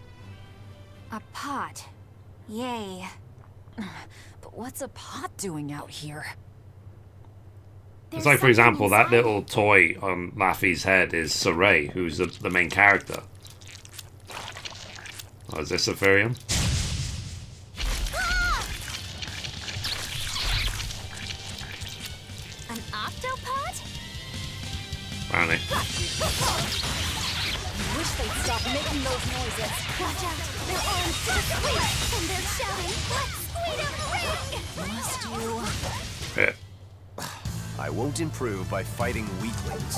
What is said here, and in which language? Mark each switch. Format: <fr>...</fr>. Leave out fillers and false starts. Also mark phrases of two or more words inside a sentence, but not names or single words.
<en>A pot. Yay. But what's a pot doing out here? It's like, for example, that little toy on Laffy's head is Saray, who's the main character. Oh, is this a Therian? An octopod? Apparently. Wish they'd stop making those noises. Watch out! They're on to the squeak! And they're shouting, "Let's squeak a ring!" Must you? Hit. I won't improve by fighting weaklings.</en>